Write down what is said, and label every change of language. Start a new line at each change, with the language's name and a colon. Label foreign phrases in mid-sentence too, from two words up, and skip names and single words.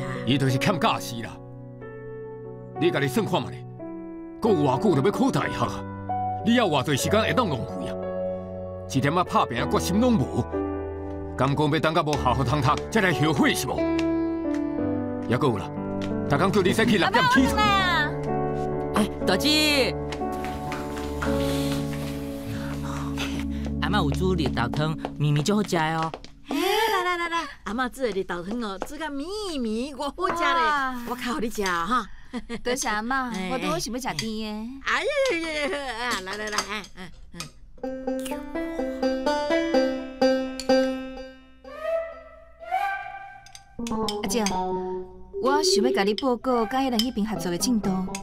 Min Nan Chinese: 伊就是欠教识啦。你家己算看嘛咧，搁有偌久就要考大学啊？你还有偌侪时间会当浪费啊？一点仔拍拼决心拢无，敢讲要等到无下好通读，才来后悔是无？也搁有啦，逐工叫你使去6点起床。大姊，阿嬷有煮绿豆汤，绵绵足好食的哦。来，阿嬷煮的绿豆汤哦，煮甲绵绵，我好食咧，我较互你食哈。多谢阿嬷，我拄好想要食甜的。哎呀，来，阿姐，我想要甲你报告甲迄人迄边合作的进度。